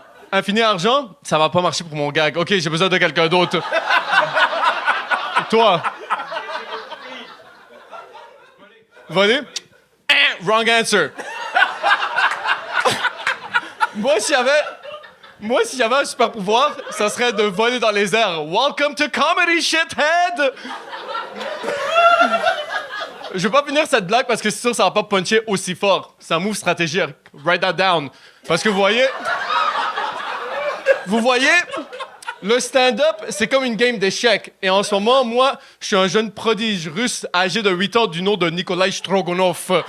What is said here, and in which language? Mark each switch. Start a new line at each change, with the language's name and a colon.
French: Infini argent? Ça va pas marcher pour mon gag. OK, j'ai besoin de quelqu'un d'autre. Toi. Voler?
English: Wrong answer.
French: Moi, si j'avais un super pouvoir, ça serait de voler dans les airs.
English: Welcome to comedy, shithead!
French: Je vais pas finir cette blague parce que c'est sûr que ça va pas puncher aussi fort. C'est un move stratégique.
English: Write that down.
French: Parce que vous voyez, Le stand-up, c'est comme une game d'échecs. Et en ce moment, moi, je suis un jeune prodige russe âgé de 8 ans du nom de Nikolai Strogonov.